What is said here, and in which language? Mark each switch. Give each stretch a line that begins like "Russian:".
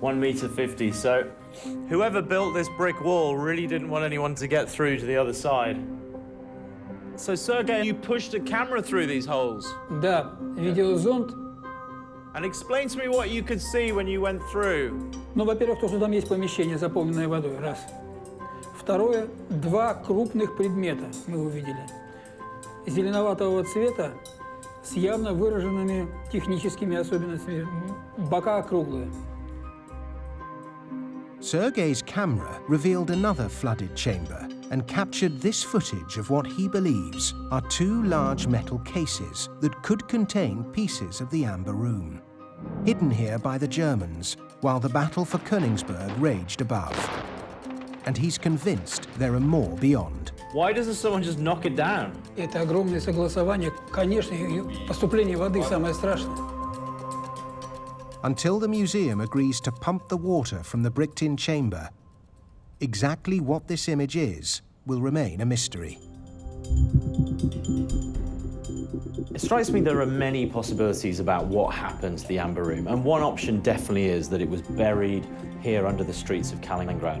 English: 1.50 m, so whoever built this brick wall really didn't want anyone to get through to the other side. So Sergei, you pushed a camera through these holes?
Russian: Да, видеозонд.
English: And explain to me what you could see when you went through.
Russian: Ну, во-первых, то, что там есть помещение, заполненное водой, раз. Второе, 2 крупных предмета мы увидели. Зеленоватого цвета с явно выраженными техническими особенностями. Бока округлые.
English: Sergei's camera revealed another flooded chamber and captured this footage of what he believes are 2 large metal cases that could contain pieces of the Amber Room, hidden here by the Germans while the battle for Königsberg raged above. And he's convinced there are more beyond. Why doesn't someone just knock it down?
Russian: Это огромное согласование. Конечно, поступление воды самое страшное.
English: Until the museum agrees to pump the water from the bricked-in chamber, exactly what this image is will remain a mystery. It strikes me there are many possibilities about what happened to the Amber Room, and one option definitely is that it was buried here under the streets of Kaliningrad.